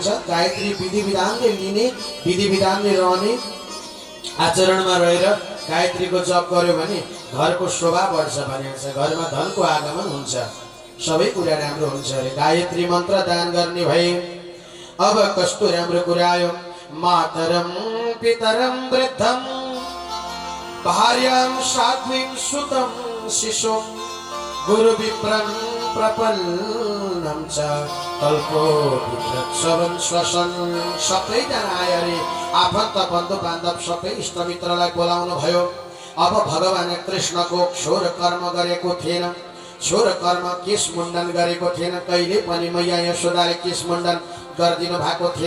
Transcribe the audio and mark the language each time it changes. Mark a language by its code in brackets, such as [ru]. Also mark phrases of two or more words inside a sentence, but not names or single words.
[ne] गायत्री विधि विधानले लिने, विधि विधानले रहने, आचरणमा रहेर गायत्रीको जप गर्यो भने घरको शोभा बढ्छ भनेको छ। घरमा धनको आगमन हुन्छ, सबै कुरा राम्रो हुन्छ अरे गायत्री मन्त्र दान गर्ने भए। अब कस्तो राम्रो कुरा आयो। [sa] मातरम पितरम वृद्धम भार्यां साध्वीं सुतं शिशुं गुरु विप्रं प्रपन्नं च कल्पो विद्रक्षवं श्वसन। [ne] सबैजना आए अरे आफन्त बन्धु बान्धव सबै इष्टमित्रलाई बोलाउनु भयो। अब भगवान कृष्णको क्षोर कर्म गरेको थिएन। क्षोर कर्म केश मुण्डन गरेको थिएन। कहिले पनि मैया यशोदाले केश मुण्डन गरिदिनु भएको थिएन।